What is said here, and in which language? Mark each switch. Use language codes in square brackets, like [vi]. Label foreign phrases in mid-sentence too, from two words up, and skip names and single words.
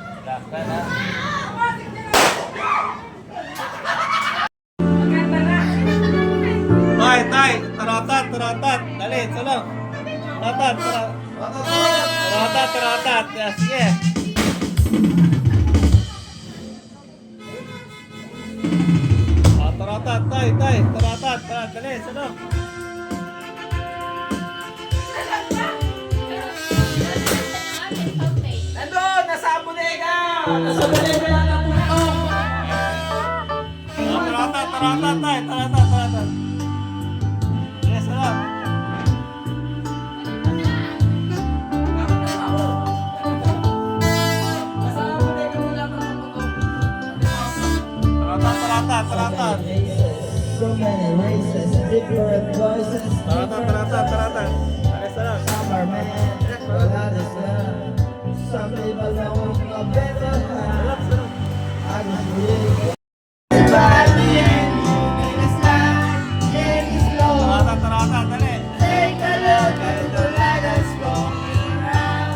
[tl] Relax ka na. Tay, tay! Taratat, taratat! Dali, sulong! Taratat, taratat, taratat! Sige! Taratat, tay, tay! Taratat, taratat! Dali, sulong! Nandun! Nasa bodega! Nasa bodega lang ang puno! Taratat, taratat, tay! Taratat, taratat! Dali, sulong! Nasa bodega mo lang ang puno! Taratat, taratat, taratat! [en] So many races, different voices, Taratat, taratat, taratat! [tl] Dali, sulong! [en] some are mad, but others love. Some people know a better life. I just believe. By the end, it's time, it is slow. Taratat, taratat! Dali! Take a look at the light that's going around.